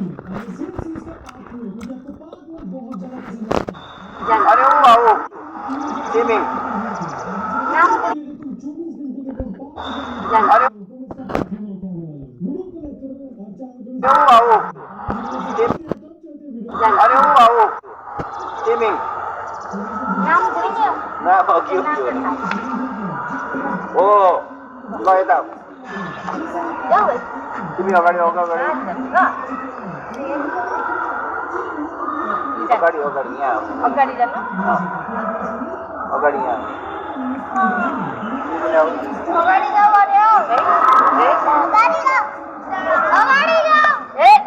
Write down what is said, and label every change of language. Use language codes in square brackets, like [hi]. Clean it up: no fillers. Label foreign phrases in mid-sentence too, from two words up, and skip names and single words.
[hi] अरे वो आओ स्विमिंग अरे वो आओ अरे वो आओ स्विमिंग ना बाकी ओ [ne] ल यता तिमी अगाडि अगाडि अगाडि अगाडि यहाँ अगाडि जानु अगाडि यहाँ अगाडि जाऊ अरे अगाडि जाऊ अगाडि जाऊ ए